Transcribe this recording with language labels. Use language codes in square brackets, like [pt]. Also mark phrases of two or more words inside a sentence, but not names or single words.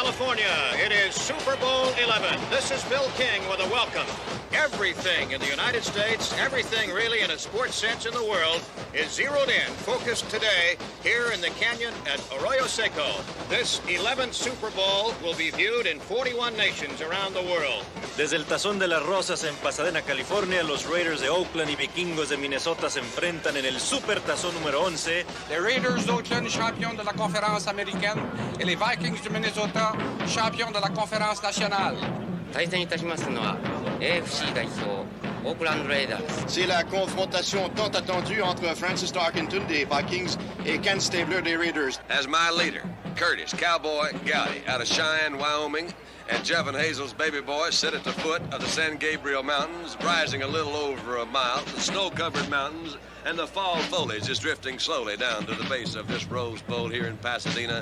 [en] California, it is Super Bowl 11. This is Bill King with a welcome. Everything in the United States, everything really in a sports sense in the world, is zeroed in, focused today here in the canyon at Arroyo Seco. This 11th Super Bowl will be viewed in 41 nations around the world. [es] Desde el Tazón de las Rosas en Pasadena, California, los Raiders de Oakland y Vikingos de Minnesota se enfrentan en el Super Tazón número 11. [fr] Les Raiders d'Oakland, champions de la conférence américaine, et les Vikings du Minnesota, champions de la conférence nationale. [ja] 対戦いたしますのは AFC 代表オークランドレイダース。 [fr] C'est la confrontation tant attendue entre Francis Tarkenton des Vikings et Ken Stabler des Raiders. [en] As my leader, Curtis Cowboy Gowdy out of Cheyenne, Wyoming, and Jeff and Hazel's baby boy sit at the foot of the San Gabriel Mountains, rising a little over a mile, the snow-covered mountains, and the fall foliage is drifting slowly down to the base of this Rose Bowl here in Pasadena.